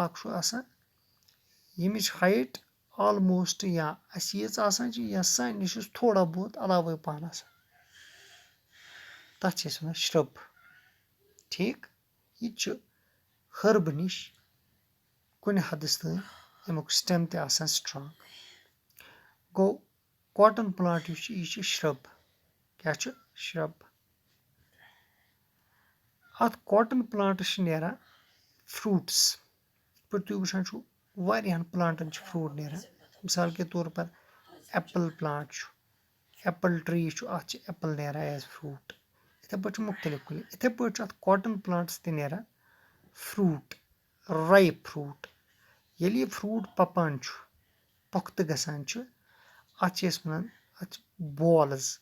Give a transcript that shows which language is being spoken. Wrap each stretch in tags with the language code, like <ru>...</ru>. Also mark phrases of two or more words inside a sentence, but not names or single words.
<ks>اکھ چھُ آسان ییٚمِچ</ks> <en>height almost</en> <ks>یا اَسہِ ییٖژ آسان چھِ یا سانہِ نِش چھُ تھوڑا بہت علاوے پہن آسان تَتھ چھِ أسۍ وَنان شرب ٹھیٖک یہِ تہِ چھُ ہربہٕ نِش کُنہِ حدس تام اَمیُک سٹیم تہِ آسان سٹرانگ گوٚو</ks> <en>cotton plant</en> <ks>یُس چھُ یہِ چھُ شرب کیاہ چھُ شرب اَتھ</ks> <en>cotton plants</en> <ks>چھِ نیران فروٗٹس یِتھ پٲٹھۍ تُہۍ وٕچھان چھِو واریاہن پلانٹن چھِ فروٗٹ نیران</ks> <ur>مِثال کے طور پر</ur> <en>apple plant</en> <ks>چھُ</ks> <en>apple tree</en> <ks>چھُ اَتھ چھِ ایپل نیران</ks> <en>as fruit</en> <ks>یِتھٕے پٲٹھۍ چھِ مُختٔلِف کُلۍ یِتھٕے پٲٹھۍ چھُ اَتھ</ks> <en>cotton plants</en> <ks>تہِ نیران</ks> <en>fruit ripe fruit</en> <ks>ییٚلہِ یہِ فروٗٹ پَپان چھُ پۄختہٕ گژھان چھُ اَتھ چھِ أسۍ وَنان اَتھ چھِ بالٕز</ks>